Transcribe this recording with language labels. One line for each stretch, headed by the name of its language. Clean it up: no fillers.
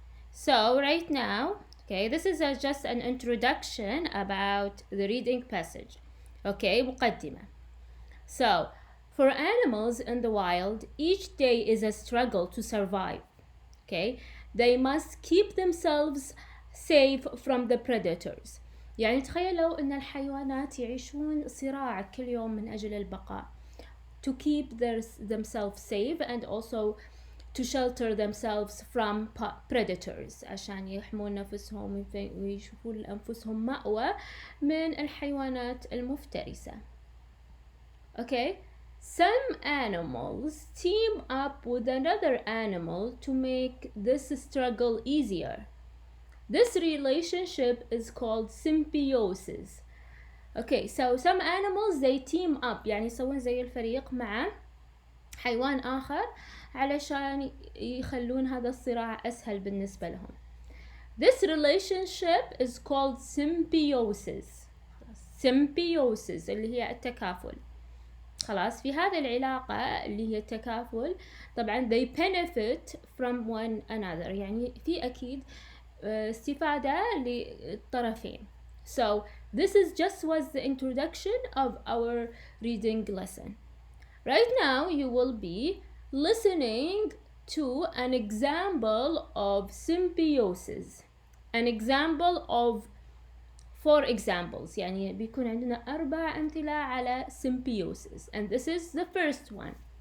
English: So right now, okay, this is just an introduction about the reading passage.
Arabic: Okay, مقدمة.
English: So, for animals in the wild, each day is a struggle to survive. Okay, they must keep themselves safe from the predators.
Arabic: يعني تخيلوا أن الحيوانات يعيشون صراع كل يوم من أجل البقاء.
English: to keep themselves safe and also to shelter themselves from predators
Arabic: عشان يحمون نفسهم ويشوفون لأنفسهم مأوى من الحيوانات المفترسة.
English: Okay, some animals team up with another animal to make this struggle easier. This relationship is called symbiosis.
Arabic: Okay,
English: so some animals they team up
Arabic: يعني يسوون زي الفريق مع حيوان آخر علشان يخلون هذا الصراع أسهل بالنسبة لهم.
English: This relationship is called symbiosis.
Arabic: Symbiosis اللي هي التكافل. خلاص في هذه العلاقة اللي هي التكافل طبعا
English: they benefit from one another
Arabic: يعني في أكيد استفادة للطرفين.
English: So this is just was the introduction of our reading lesson. Right now you will be listening to an example of symbiosis. An example of 4 examples
Arabic: يعني بيكون عندنا 4 أمثلة على
English: symbiosis and this is the first one.